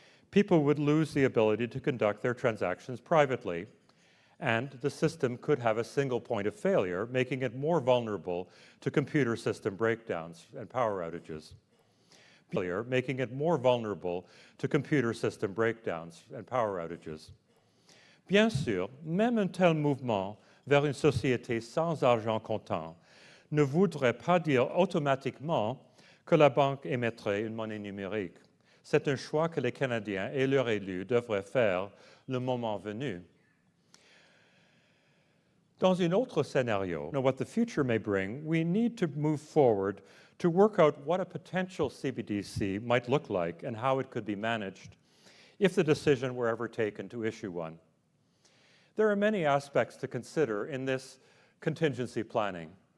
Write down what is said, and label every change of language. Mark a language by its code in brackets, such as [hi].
[en] People would lose the ability to conduct their transactions privately, and the system could have a single point of failure, making it more vulnerable to computer system breakdowns and power outages. Making it more vulnerable to computer system breakdowns and power outages. [fr] Bien sûr, même un tel mouvement vers une société sans argent comptant ne voudrait pas dire automatiquement que la banque émettrait une monnaie numérique. C'est un choix que les Canadiens et leurs élus devraient faire le moment venu. Dans un autre scénario, [en] what the future may bring, we need to move forward to work out what a potential CBDC might look like and how it could be managed if the decision were ever taken to issue one. There are many aspects to consider in this contingency planning.